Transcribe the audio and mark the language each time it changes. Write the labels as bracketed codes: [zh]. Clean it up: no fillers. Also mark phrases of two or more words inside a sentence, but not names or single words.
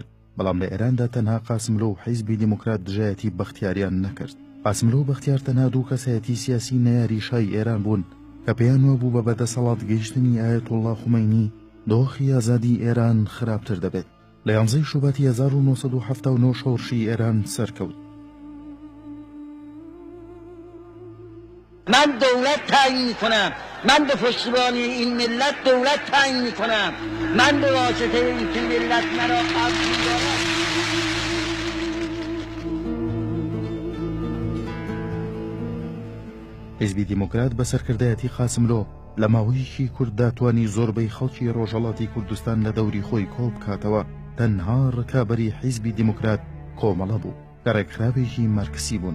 [ckb] بەڵام لە ئێراندا تەنها قاسملۆ و حیزبی دیموکرات دژایەتی بەختیاریان نەکرد. قاسملۆ و بەختیار تەنها دوو کەسایەتی سیاسی نەیاری شای ئێران بوون کە پێیان وە بوو بە بەدەسەڵات گەیشتنی ئایەتوڵڵا خومەینی دۆخی ئازادی ئێران خراپتر دەبێت. لە 11 شوباتی 1979 شۆڕشی ئێران سەرکەوت. [fa] من دولت تعیین میکنم، من به پشتیبانی این ملت دولت تعیین میکنم، من به واسطه اینکه ملت مرا قبول دارد. [ckb] حیزبی دیموکرات بە سەرکردایەتی قاسملۆ لە ماوەیەکی کوورتدا توانی زۆربەی خەڵکی ڕۆژهەڵاتی کوردستان لە دەوری خۆی کۆ بکاتەوە. تەنها ڕکابەری حیزبی دیموکرات کۆمەڵە بوو کە ڕێکخراوێکی مارکسی بوون.